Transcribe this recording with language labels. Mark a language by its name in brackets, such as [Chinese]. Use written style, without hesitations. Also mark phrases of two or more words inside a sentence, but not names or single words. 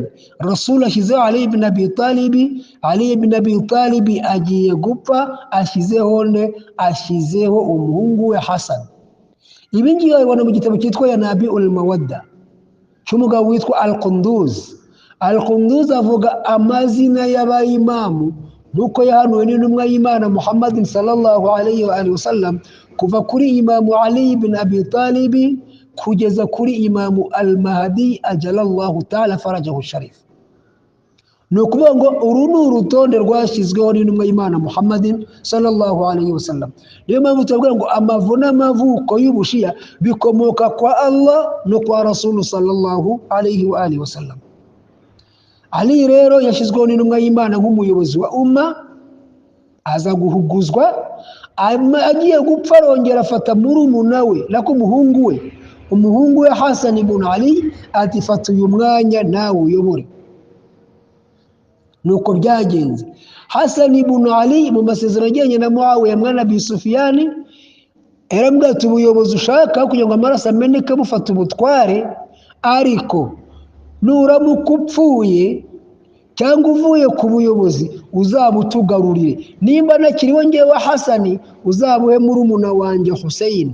[Kinyarwanda] Rasul ashyizeho Ali ibn Abi Talib, Ali ibn Abi Talib agiye gupfa, ashyizeho umuhungu we Hasan. Ibi ngibi babibona mu gitabo cyitwa Yanabi'ul Mawadda cy'umugabo witwa Al-Qunduz. Al-Qunduz avuga amazina y'abayimamu nuko yahanuwe n'intumwa y'Imana Muhammadin [Arabic] صلى الله عليه وآله وسلم, [Kinyarwanda] kuva kuri Imamu Ali ibn Abi Talib kugeza kuri Imamu Al-Mahdi [Arabic] عجل الله تعالى فرجه الشريف. [Kinyarwanda] Ni ukuvuga ngo uru ni urutonde rwashyizweho n'intumwa y'Imana Muhammadin [Arabic] صلى الله عليه وسلم. [Kinyarwanda] Niyo mpamvu tuvuga ngo amavu n'amavuko y'ubushiya bikomoka kwa Allah no kwa Rasulu [Arabic] صلى الله عليه وآله وسلم. [Kinyarwanda] Ali rero yashyizweho n'intumwa y'Imana nk'umuyobozi wa umma, aza guhuguzwa, agiye gupfa arongera afata murumuna we nako umuhungu we Hasan ibn Ali ati fata uyu mwanya nawe uyobore. Nuko byagenze. Hasan ibn Ali mu masezerano ajyanye na Muawiya mwana Abi Sufyan yarambwira ati ubuyobozi ushaka kugira ngo amaraso ameneke bufata ubutware, ariko nuramuka upfuye cyangwa uvuye ku buyobozi uzabutugarurire. Nimba nakiriho ngewe Hasani uzabuhe murumuna wanjye Hussein.